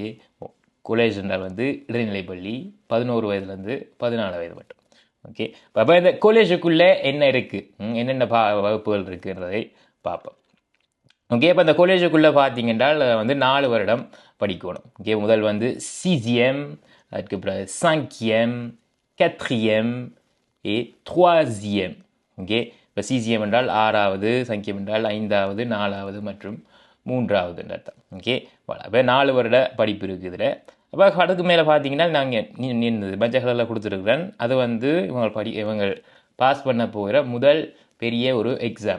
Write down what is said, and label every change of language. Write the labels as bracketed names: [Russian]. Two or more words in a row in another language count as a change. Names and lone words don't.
[Tamil] காலேஜ் என்றால் வந்து இடைநிலை பள்ளி 11 வயதுலேருந்து 14 வயது மட்டும். ஓகே. அப்போ இந்த காலேஜுக்குள்ளே என்ன இருக்குது, என்னென்ன வகுப்புகள் இருக்குன்றதை பார்ப்போம். ஓகே. இப்போ இந்த காலேஜுக்குள்ளே பார்த்தீங்கன்னா வந்து 4 வருடம் படிக்கணும். ஓகே. முதல் வந்து 6e, அதுக்கு பிறகு 5e, 4e et 3e. ஓகே. இப்போ சிஜிஎம் என்றால் 6வது, சங்கியம் என்றால் 5வது, 4வது மற்றும் 3வது அர்த்தம். ஓகே, அப்போ 4 வருட படிப்பு இருக்குது இதில். அப்போ அதுக்கு மேலே பார்த்தீங்கன்னா நாங்கள் மஞ்சள் கலரில் கொடுத்துருக்குறேன். அது வந்து இவங்க பாஸ் பண்ண போகிற முதல் பெரிய ஒரு எக்ஸாம்.